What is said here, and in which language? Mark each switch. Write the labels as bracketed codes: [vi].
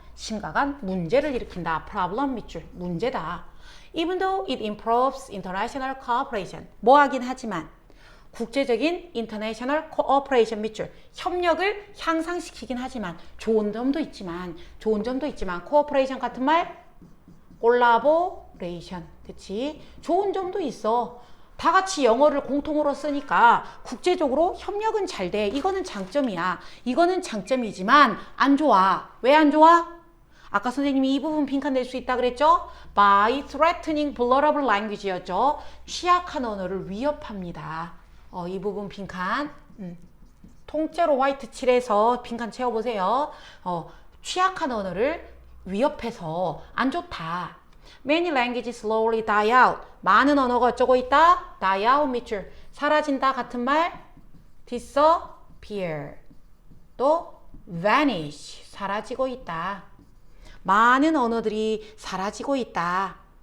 [ko] 심각한 문제를 일으킨다. problem 밑줄, 문제다. [en] Even though it improves international cooperation. [ko] 뭐 하긴 하지만 국제적인 [en] international cooperation [ko] 밑줄 협력을 향상시키긴 하지만 좋은 점도 있지만 cooperation 같은 말 collaboration. 그치? 좋은 점도 있어. 다 같이 영어를 공통으로 쓰니까 국제적으로 협력은 잘 돼. 이거는 장점이야. 이거는 장점이지만 안 좋아. 왜 안 좋아? 아까 선생님이 이 부분 빈칸 낼 수 있다 그랬죠? [en] By threatening vulnerable language였죠. [ko] 취약한 언어를 위협합니다. 이 부분 빈칸. 통째로 화이트 칠해서 빈칸 채워보세요. 취약한 언어를 위협해서 안 좋다. [en] Many languages slowly die out. [ko] 많은 언어가 어쩌고 있다? Die out 밑줄. 사라진다 같은 말 disappear. 또 vanish. 사라지고 있다. 많은 언어들이 사라지고 있다.